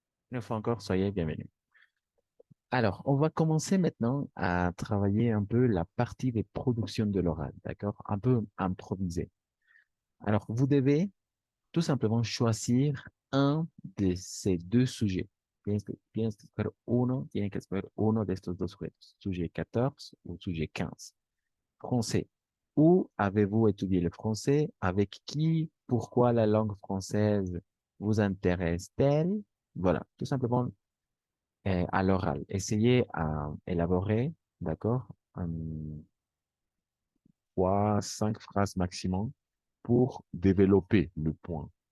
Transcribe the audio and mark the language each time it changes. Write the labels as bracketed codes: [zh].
[fr] Une fois encore, soyez bienvenus. Alors, on va commencer maintenant à travailler un peu la partie des productions de l'oral, d'accord? Un peu improvisé. Alors, vous devez tout simplement choisir un de ces deux sujets. [es] Tienes que escoger uno, tienen que escoger uno de estos dos sujetos, [fr] sujet 14 ou sujet 15. Français. Où avez-vous étudié le français? Avec qui? Pourquoi la langue française vous intéresse-t-elle? Voilà, tout simplement à l'oral. Essayez à élaborer, d'accord, trois, cinq phrases maximum pour développer le point.